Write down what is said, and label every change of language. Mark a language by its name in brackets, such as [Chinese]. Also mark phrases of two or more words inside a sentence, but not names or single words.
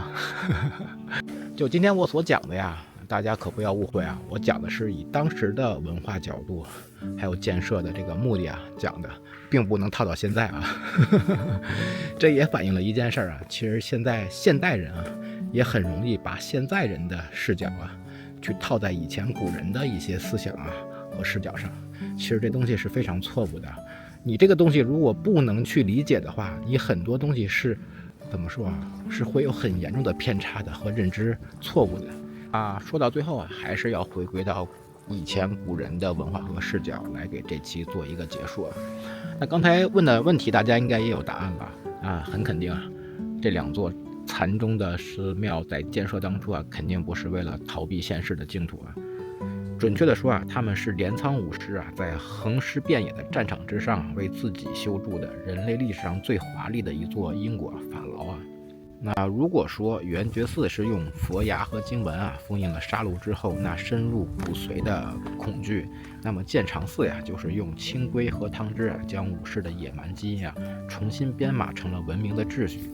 [Chinese] 就今天我所講的大家可不要誤會我講的是以當時的文化角度，還有建設的這個目的講的，並不能套到現在這也反映了一件事其實現在現代人也很容易把現在人的視角去套在以前古人的一些思想和视角上，其實這東西是非常錯誤的。你這個東西如果不能去理解的話，你很多東西是怎麼說是會有很嚴重的偏差的和認知錯誤的說到最後還是要回歸到以前古人的文化和視角來給這期做一個結束那剛才問的問題大家應該也有答案吧很肯定這兩座禪宗的寺廟在建設當初肯定不是為了逃避現世的淨土準確的說他們是鎌倉武士在橫屍遍野的戰場之上為自己修築的人類歷史上最華麗的一座因果法牢那如果說圓覺寺是用佛牙和經文封印了杀戮之後那深入骨髓的恐懼，那麼建長寺就是用清規和湯汁將武士的野蠻基因重新編碼成了文明的秩序。